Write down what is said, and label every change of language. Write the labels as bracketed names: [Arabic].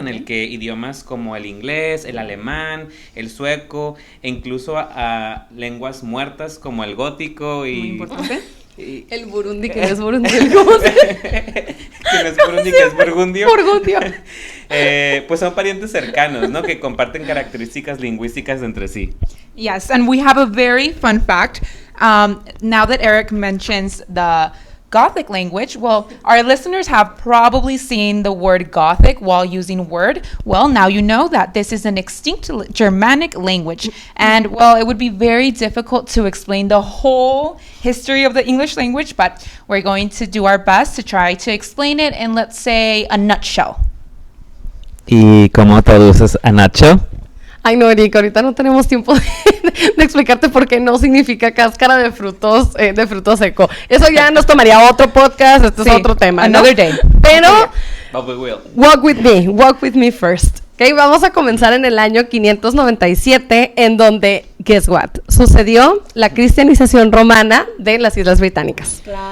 [Spanish] En el que idiomas como el inglés, el alemán, el sueco, e incluso a lenguas muertas como el gótico y... Muy importante. El burundi, que no es burundi, ¿cómo se? Que no es burundi, que es burgundio. Burgundio. Pues son parientes cercanos, ¿no? Que comparten características lingüísticas entre sí. [English] Yes, and we have a very fun fact. Now that Eric mentions the Gothic language, well, our listeners have probably seen the word Gothic while using Word. Well, now you know that this is an extinct Germanic language. And, well, it would be very difficult to explain the whole history of the English language, but we're going to do our best to try to explain it in, let's say, a nutshell. [Spanish] ¿Y cómo traduces a Nacho? Ay, no, Eric, ahorita no tenemos tiempo de explicarte por qué no significa cáscara de frutos seco. Eso ya nos tomaría otro podcast, es otro tema, ¿no? [English] Another day. [Spanish] Pero, [English] But we will. walk with me first. [Spanish] Okay, vamos a comenzar en el año 597, en donde, [English] guess what, [Spanish] sucedió la cristianización romana de las Islas Británicas.